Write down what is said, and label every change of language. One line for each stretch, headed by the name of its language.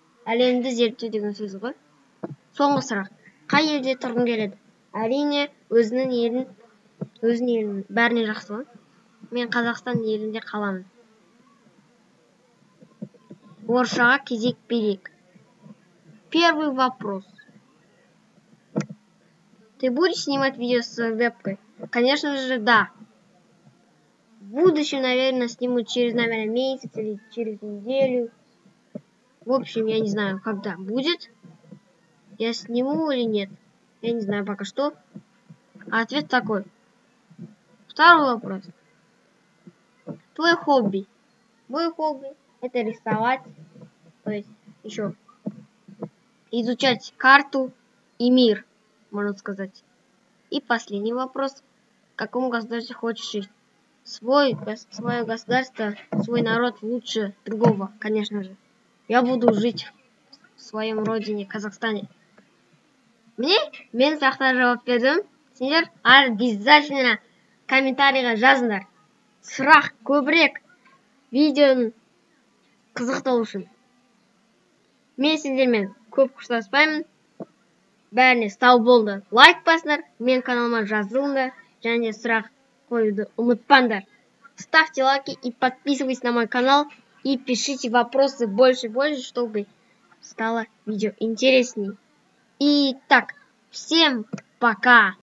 Kazakh: Әлемді зерттеу деген сөз ғой. Соңғы сұрақ. Қай елде тұрғың келеді? Әрине, өзінің елін бәріне жақсы ғой. Мен Қазақстан елінде қаламын. Орысшаға кезек берейік.
Russian: Первый вопрос. Ты будешь снимать видео с вебкой? Конечно же, да. В будущем, наверное, сниму через, месяц или через неделю. В общем, я не знаю, когда будет. Я сниму или нет. Я не знаю пока что. А ответ такой. Второй вопрос. Твой хобби. Мой хобби — это рисовать. То есть еще изучать карту и мир, можно сказать. И последний вопрос. В каком государстве хочешь жить? Свое государство, свой народ лучше другого, конечно же. Я буду жить в своем родине, Казахстане.
Kazakh: Мен сұрақтарға жауап бердім. Сендер
Russian: обязательно
Kazakh: комментарийға жазыңдар. Сұрақ көбірек видеоның қызықтау үшін. Мен сендермен көп қоштаспаймын. Бәріне сау болды. Лайк басыңдар, мен каналыма жазылыңдар, және сұрақ қоюды ұмытпаңдар.
Russian: Ставьте лайки и подписывайтесь на мой канал. И пишите вопросы больше, чтобы стало видео интересней. Итак, всем пока!